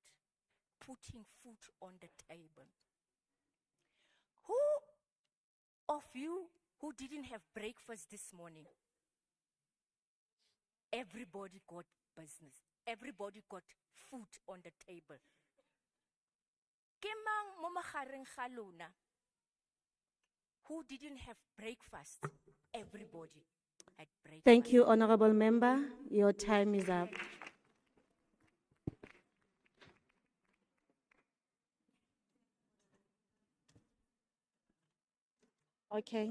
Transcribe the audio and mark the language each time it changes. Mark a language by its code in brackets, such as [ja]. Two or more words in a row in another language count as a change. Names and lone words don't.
[en] Putting food on the table. Who of you who didn't have breakfast this morning? Everybody got business. everybody got food on the table. [tn] Ke mang mo magareng ga lona [en] who didn't have breakfast? Everybody had breakfast. Thank you, Honorable Member. Your time is up. Okay.